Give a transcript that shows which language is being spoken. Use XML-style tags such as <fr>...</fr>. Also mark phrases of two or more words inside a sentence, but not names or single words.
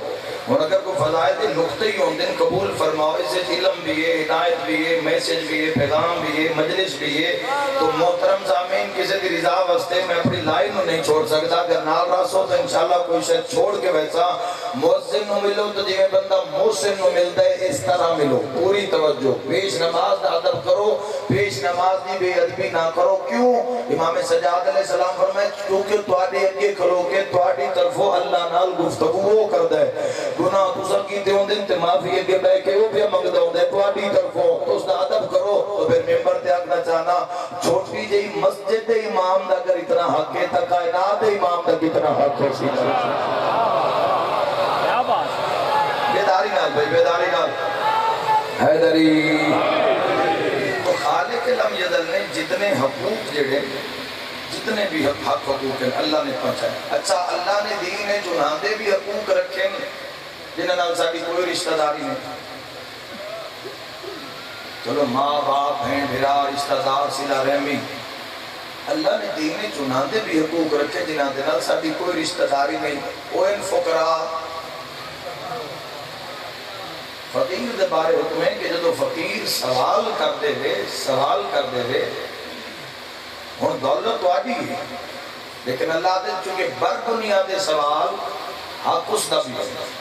<pa>اور اگر کوئی فضائل نقطے ہی ہوندے قبول فرماؤ، اس سے علم بھی ہے، ہدایت بھی ہے، میسج بھی ہے، پیغام بھی ہے، مجلس بھی ہے، تو محترم سامعین کسی دی رضا واسطے میں اپنی لائن نو نہیں چھوڑ سکتا۔ اگر نال راس ہو تو انشاءاللہ کوئی شاید چھوڑ کے ویسا مؤذن نو ملو تو جی بندہ محسن نو ملتا ہے اس طرح ملو۔ پوری توجہ، پیش نماز دا ادب کرو، پیش نماز دی بے ادبی نہ کرو۔ کیوں؟ امام سجاد</pa> <ar>علیہ السلام</ar> <pa>فرمائے کیونکہ تواڈے اگے کھلو کے تواڈی طرفوں اللہ نال گفتگو کردا ہے، گناہ تساں کیتے ہوندے تے معافی اگے بیٹھ کے وہ پیا منگدا ہوندا ہے تواڈی طرفوں، تو اس دا ادب کرو۔ تو پھر ممبر تے آکھنا چاہنا چھوٹی جئی مسجد دے امام دا اگر اتنا حق ہے تا کائنات دے امام دا کتنا حق ہو سی۔ کیا بات، بیداری نال بھائی، بیداری نال حیدری۔ تو خالق</pa> <ar>لم یزل</ar> <pa>نے جتنے حقوق جڑے جتنے بھی حق حقوق ہیں اللہ نے پہنچائے۔ اچھا اللہ نے دین ہے جنہاں بھی حقوق رکھے ہیں جنہاں نال ساڈی کوئی رشتہ داری نہیں۔ چلو ماں باپ ہیں، بھرا، رشتہ دار، صلہ رحمی، اللہ نے دین ہے جنہاں بھی حقوق رکھے جنہاں دے نال ساڈی کوئی رشتہ داری نہیں۔ او ان فقراء فقیر دے بارے حکم ہے کہ جدو فقیر سوال کر دے وے ہوں دولت واڈی ہے لیکن اللہ دے چونکہ بر دنیا دے سوال حق اس دا بھی ہے۔</pa>